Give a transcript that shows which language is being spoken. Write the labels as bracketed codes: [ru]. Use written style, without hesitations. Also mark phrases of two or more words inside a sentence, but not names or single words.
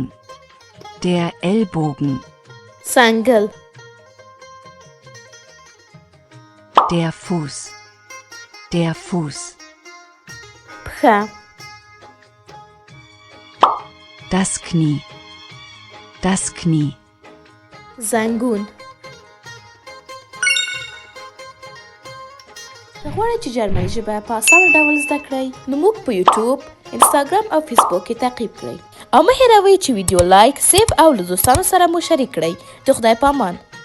[de] Der Ellbogen. [ps] سنگل [de] Der Fuß. Der Fuß. [ps] پښه [de] Das Knie. Das Knie. [ps] زنګون که غواړئ چې جرمني ژبه په اسانه ډول زده کړئ نو موږ په یوټیوب انسټاګرام او فیسبوک کې تعقیب کړئ او مه هېروئ چې ویډیو لایک سیف او له دوستانو سره مو شریک کړئ د خدای په امان